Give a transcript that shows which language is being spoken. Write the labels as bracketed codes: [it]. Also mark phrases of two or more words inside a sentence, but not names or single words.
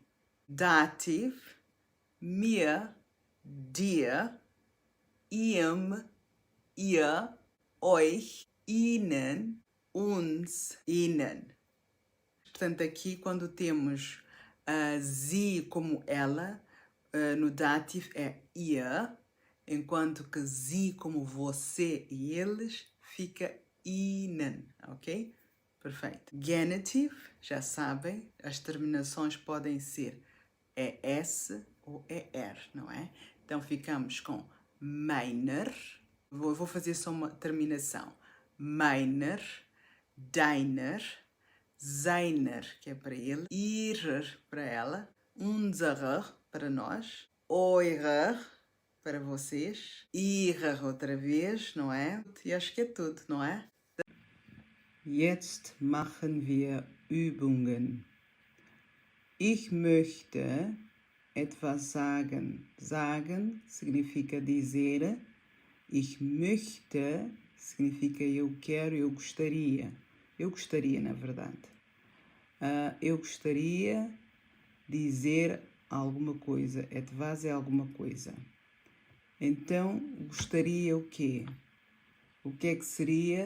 [de] Dativ, mir, dir, ihm, ihr, euch, ihnen, uns, ihnen. [pt] Portanto, aqui quando temos sie como ela, no dativo é ihr, enquanto que sie como você e eles fica ihnen, ok? Perfeito. Genitive, já sabem, as terminações podem ser ES ou ER, não é? Então ficamos com meiner, vou fazer só uma terminação. [de] Meiner, deiner, seiner, [pt] que é para ele, ihrer, para ela, unserer, para nós, eurer, para vocês, ihrer outra vez, não é? E acho que é tudo, não é? [de] Jetzt machen wir Übungen. Ich möchte etwas sagen. [pt] Sagen significa dizer. [de] Ich möchte [pt] significa eu quero, eu gostaria. Eu gostaria, na verdade. Eu gostaria de dizer alguma coisa. Etwas é alguma coisa. Então, gostaria o quê? O que é que seria?